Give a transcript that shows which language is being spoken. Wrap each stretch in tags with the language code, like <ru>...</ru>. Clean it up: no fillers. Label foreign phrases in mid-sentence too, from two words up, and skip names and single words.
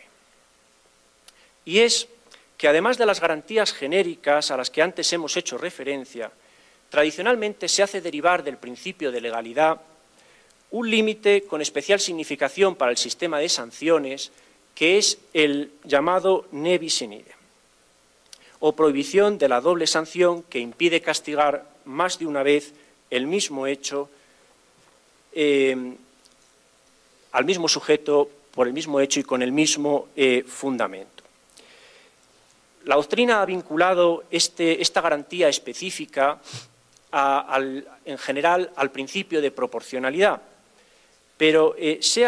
<es>Y es que además de las garantías genéricas a las que antes hemos hecho referencia, tradicionalmente se hace derivar del principio de legalidad un límite con especial significación para el sistema de sanciones, que es el llamado</es> <la>ne bis in idem,</la> <es>o prohibición de la doble sanción que impide castigar más de una vez el mismo hecho al mismo sujeto por el mismo hecho y con el mismo fundamento. La doctrina ha vinculado esta garantía específica en general al principio de proporcionalidad, pero sea</es>